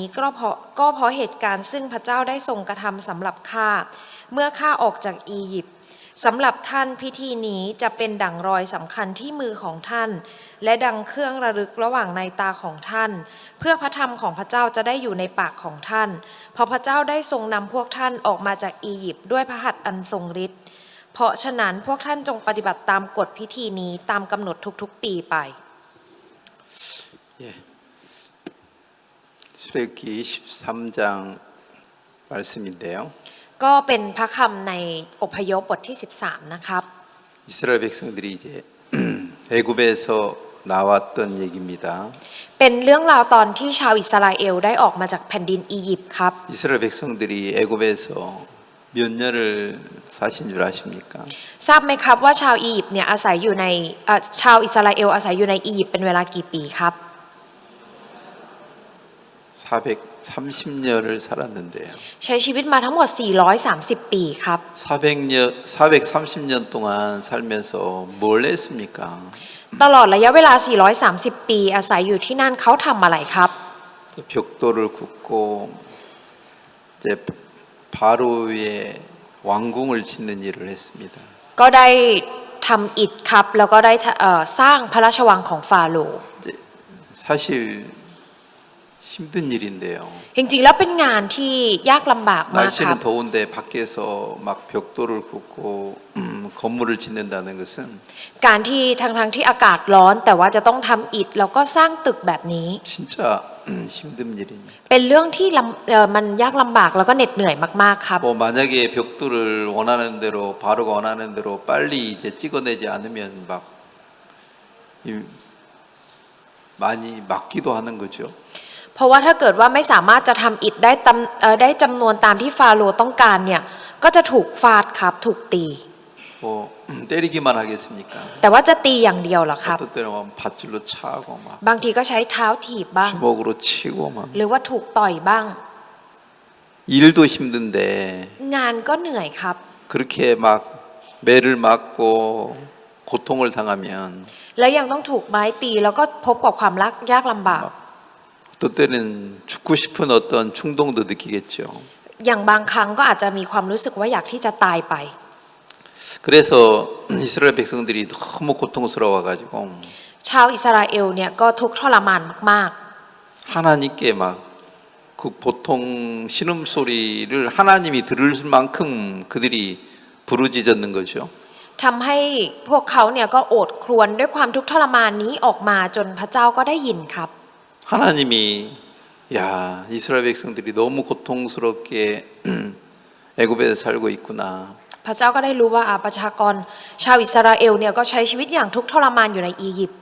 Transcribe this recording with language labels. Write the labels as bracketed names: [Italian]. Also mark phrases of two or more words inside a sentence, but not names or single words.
[Thai] ก็เพราะเหตุการณ์ซึ่งพระเจ้าได้ทรงกระทำสำหรับข้าเมื่อข้าออกจากอียิปต์สำหรับท่านพิธีนี้จะเป็นดั่งรอยสำคัญที่มือของท่านและดังเครื่องระลึกระหว่างในตาของท่านเพื่อพระธรรมของพระเจ้าจะได้อยู่ในปากของท่านเพราะพระเจ้าได้ทรงนำพวกท่านออกมาจากอียิปต์ด้วยพระหัตถ์อันทรงฤทธิ์เพราะฉะนั้นพวกท่านจงปฏิบัติตามกฎพิธีนี้ตามกำหนดทุกๆปีไป [Korean] 출애굽기 13장 말씀인데요. [Thai] ก็เป็นพระคำในอพยพบทที่13นะครับ [Korean] 이스라엘 백성들이 이제 애굽에서 나왔던 얘기입니다. [Thai] เป็นเรื่องราวตอนที่ชาวอิสราเอลได้ออกมาจากแผ่นดินอียิปต์ครับ [Korean] 이스라엘 백성들이 애굽에서 몇 년을 사신 줄 아십니까? [Thai] ทราบไหมครับว่าชาวอียิปต์เนี่ยอาศัยอยู่ในชาวอิสราเอลอาศัยอยู่ในอียิปต์เป็นเวลากี่ปีครับ [Korean] 430년을 살았는데요. [Thai] ใช้ชีวิตมาทั้งหมด430ปีครับ [Korean] 430년 동안 살면서 뭘 했습니까? [Thai] ตลอดระยะเวลา430ปีอาศัยอยู่ที่นั่นเขาทำอะไรครับ [Korean] 벽돌을 굽고 이제 바로의 왕궁을 짓는 일을 했습니다. [Thai] ก็ได้ทำอิฐครับแล้วก็ได้สร้างพระราชวังของฟาโรห์ [Korean] 사실 힘든 일인데요. [Thai] จริงๆแล้วเป็นงานที่ยากลำบากมากครับ [Korean] 날씨는 더운데 밖에서 막 벽돌을 굽고 건물을 짓는다는 것은 [Thai] การที่ทั้งที่อากาศร้อนแต่ว่าจะต้องทำอิฐแล้วก็สร้างตึกแบบนี้ [Korean] 진짜 힘든 일입니다. [Thai] เป็นเรื่องที่มันยากลำบากแล้วก็เหน็ดเหนื่อยมากๆครับ [Korean] 뭐 만약에 벽돌을 원하는 대로 바로가 원하는 대로 빨리 이제 찍어내지 않으면 막 많이 막기도 하는 거죠. [Thai] เพราะว่าถ้าเกิดว่าไม่สามารถจะทำอิฐได้จำนวนตามที่ฟาโรห์ต้องการเนี่ยก็จะถูกฟาดครับถูกตี [Korean] 뭐 때리기만 하겠습니까? [Thai] แต่ว่าจะตีอย่างเดียวเหรอครับ [Korean] 어떤 때는 밧줄로 차고 막 [Thai] บางทีก็ใช้เท้าถีบบ้าง [Korean] 주먹으로 치고 막 [Thai] หรือว่าถูกต่อยบ้าง [Korean] 일도 힘든데 [Thai] งานก็เหนื่อยครับ [Korean] 그렇게 막 매를 맞고 고통을 당하면 [Thai] แล้วยังต้องถูกไม้ตีแล้วก็พบกับความยากลำบาก [Korean] 어떤 때는 죽고 싶은 어떤 충동도 느끼겠죠. [Thai] อย่างบางครั้งก็อาจจะมีความรู้สึกว่าอยากที่จะตายไป [Korean] 그래서 이스라엘 백성들이 너무 고통스러워 가지고 [Thai] ชาวอิสราเอลเนี่ยก็ทุกข์ทรมานมาก [Korean] 하나님께 막 그 보통 신음소리를 하나님이 들을 만큼 그들이 부르짖었는 거죠. [Thai] ๆทำให้พวกเขาเนี่ยก็โอดครวญด้วยความทุกข์ทรมานนี้ออกมาจนพระเจ้าก็ได้ยินครับ [Korean] 하나님이 야 이스라엘 백성들이 너무 고통스럽게 애굽에서 살고 있구나. [Thai] พระเจ้าก็ได้รู้ว่าประชากรชาวอิสราเอลเนี่ยก็ใช้ชีวิตอย่างทุกข์ทรมานอยู่ในอียิปต์